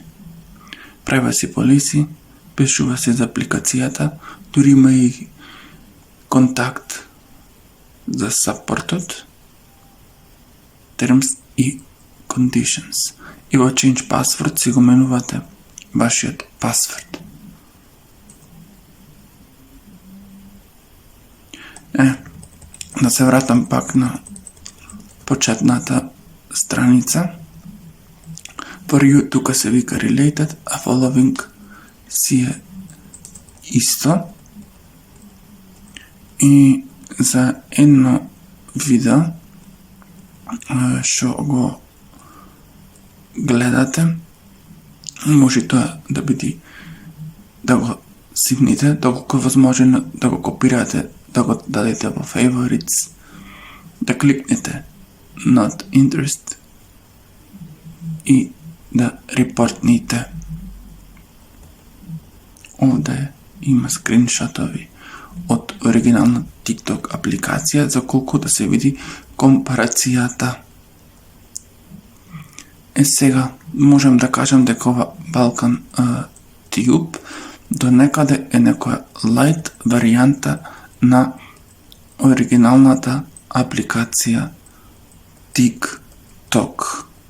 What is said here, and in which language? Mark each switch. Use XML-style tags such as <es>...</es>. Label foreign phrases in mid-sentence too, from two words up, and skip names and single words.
<en>Privacy Policy,</en> <mk>пишува се за апликацијата, дури има и контакт за саппортот, Terms и Conditions. И во</mk> <en>Change Password</en> <mk>си го менувате вашиот пасворд. Да се вратам пак на почетната страница.</mk> <en>For you</en> <mk>тука се вика related, а following си е исто. И за едно видео што го гледате, може тоа да биде да го симните доколку е возможно, да го копирате, да го дадете во favorites, да кликнете</mk> <en>not interest</en> <mk>и да репортните. Овде има скриншотови од оригинална TikTok апликација за колку да се види компарацијата. Сега можем да кажем дека ова Balkan Tube до некаде е некоја light варијанта на оригиналната апликација TikTok.</mk>